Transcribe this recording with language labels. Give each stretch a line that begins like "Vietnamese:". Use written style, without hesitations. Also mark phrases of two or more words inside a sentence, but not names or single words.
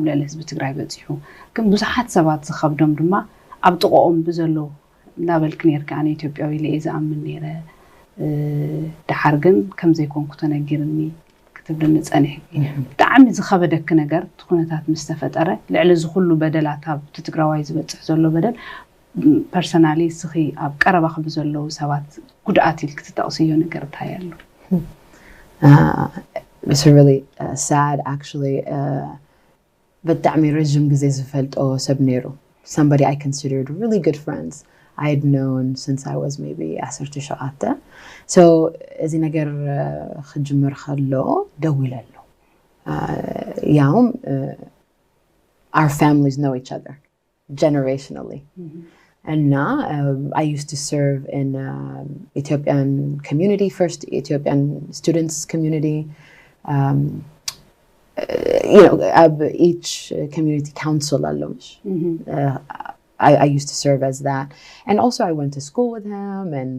Tigrinya: ልዕሊ ህዝቢ ትግራይ በፂሑ ግን ብዙሓት ሰባት ዝኸብዶም ድማ ኣብ ጥቆኦም ብዘሎ ናበልክ ነርካ ኣነ ኢትዮጵያዊ ኢለ ዝኣምን ነይረ ድሓር ግን ከም ዘይኮንኩ ተነጊርኒ ክትብልኒ ፀኒሕ ብጣዕሚ ዝኸበደክ ነገር ኩነታት ምስ ተፈጠረ ልዕሊ ዝኩሉ በደላት ኣብ ትግራዋይ ዝበፅሕ ዘሎ በደል ፐርሰናሊ ስኺ ኣብ ቀረባኽ ብዘለዉ ሰባት ጉድኣት ኢል ክትጠቕስዮ ነገር ታያሉ
English: It's really sad actually
Tigrinya: ብጣዕሚ ረዥም ግዜ ዝፈልጦ ሰብ ነይሩ
English: somebody I considered really good friends I had known since I was maybe 17 so
Tigrinya: እዚ ነገር ክጅምር ከሎ ደው ኢለሉ ያውም
English: our families know each other generationally and now I used to serve in Ethiopian community first Ethiopian students community you know each community council alone I used to serve as that and also I went to school with him and